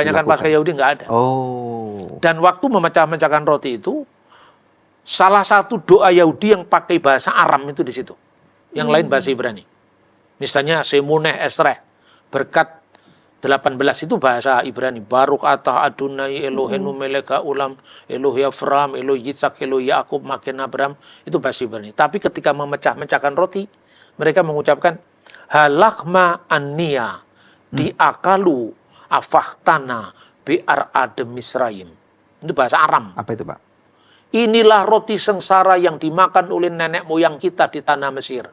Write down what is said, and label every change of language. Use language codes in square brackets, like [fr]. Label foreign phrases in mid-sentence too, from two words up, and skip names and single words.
[id] kebanyakan lakukan. Paskah Yahudi nggak ada. Dan waktu memecah-mecahkan roti itu, salah satu doa Yahudi yang pakai bahasa Aram itu di situ. Yang lain bahasa Ibrani. Misalnya Semuneh Esreh, berkat 18 itu bahasa Ibrani. [he] ברוך אתה אדוני אלוהינו מלך העולם, אלוהי אברהם, אלוהי יצחק, אלוהי יעקב, מגן אברהם, [id] itu bahasa Ibrani. Tapi ketika memecah-mecahkan roti, mereka mengucapkan [arc] הא לחמא עניא די אכלו אבהתנא בארעא דמצרים. [id] Itu bahasa Aram. Apa itu, Pak? Inilah roti sengsara yang dimakan oleh nenek moyang kita di tanah Mesir.